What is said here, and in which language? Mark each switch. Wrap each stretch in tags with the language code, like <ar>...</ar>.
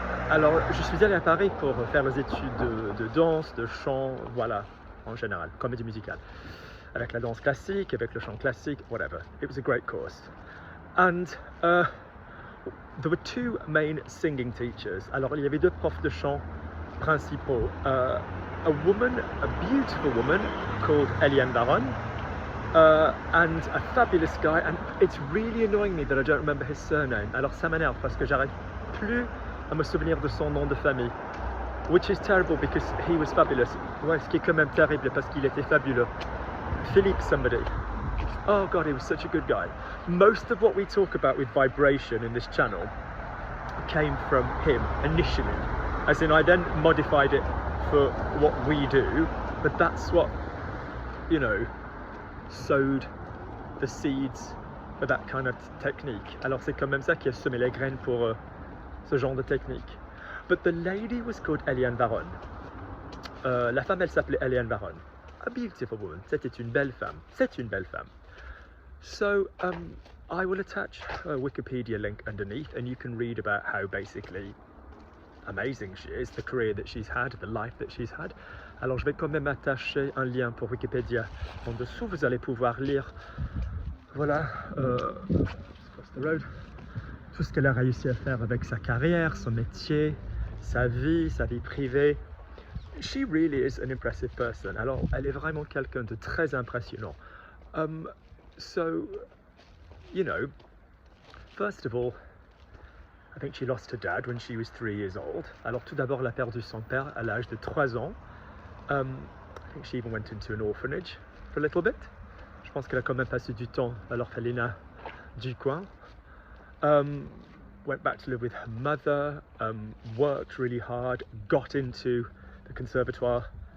<fr>Alors je suis allé à Paris pour faire les études de danse, de chant, voilà, en général, comédie musicale. Avec la danse classique, avec le chant classique, whatever.</fr> <en>It was a great course. And there were two main singing teachers.</en> <fr>Alors il y avait deux profs de chant principaux.</fr> <en>A beautiful woman called Eliane Baron, and a fabulous guy, and it's really annoying me that I don't remember his surname.</en> <fr>Alors ça m'énerve parce que j'arrive plus à me souvenir de son nom de famille,</fr> <en>which is terrible because he was fabulous.</en> <fr>Ouais, ce qui est quand même terrible parce qu'il était fabuleux.</fr> <en>Philippe somebody. Oh God, he was such a good guy. Most of what we talk about with vibration in this channel came from him initially, as in I then modified it for what we do, but that's what, you know, sowed the seeds for that kind of technique.</en> <fr>Alors c'est quand même ça qui a semé les graines pour ce genre de technique.</fr> <en>But the lady was called Eliane Baron.</en> <fr>La femme, elle s'appelait Eliane Baron.</fr> <en>A beautiful woman.</en> <fr>C'était une belle femme. C'est une belle femme.</fr> <en>So I will attach a Wikipedia link underneath and you can read about how basically amazing she is, the career that she's had, the life that she's had.</en> <fr>Alors je vais quand même attacher un lien pour Wikipédia en dessous, vous allez pouvoir lire, voilà,</fr> <en>across the road,</en> <fr>tout ce qu'elle a réussi à faire avec sa carrière, son métier, sa vie privée.</fr> <en>She really is an impressive person.</en> <fr>Alors elle est vraiment quelqu'un de très impressionnant.</fr> <en>So, you know, first of all, I think she lost her dad when she was 3 years old.</en> <fr>Alors tout d'abord, elle a perdu son père à l'âge de 3 ans.</fr> <en>I think she even went into an orphanage for a little bit.</en> <fr>Je pense qu'elle a quand même passé du temps à l'orphelinat du coin.</fr> <en>Went back to live with her mother, worked really hard, got into the conservatoire.</en>